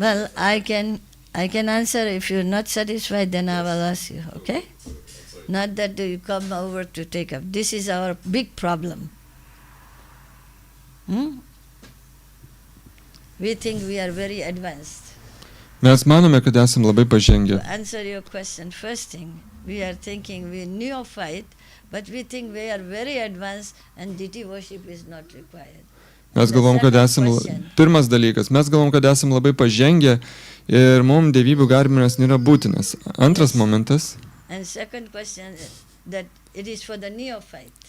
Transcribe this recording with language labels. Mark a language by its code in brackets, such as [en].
[en] Well, I can answer. If you're not satisfied, then I will ask you, okay? Not that you come over to take up. This is our big problem. We think we are very advanced. [lt] Mes manome, kad esam labai pažengę. [en] To answer your question, first thing, we are thinking we neophyte, but we think we are very advanced and deity worship is not required. [lt] Mes galvom, kad esam, pirmas dalykas, mes galvom, kad esam labai pažengę ir mums dievybių garbinimas nėra būtinas. Antras momentas, [en] And second question, that it is for the neophyte.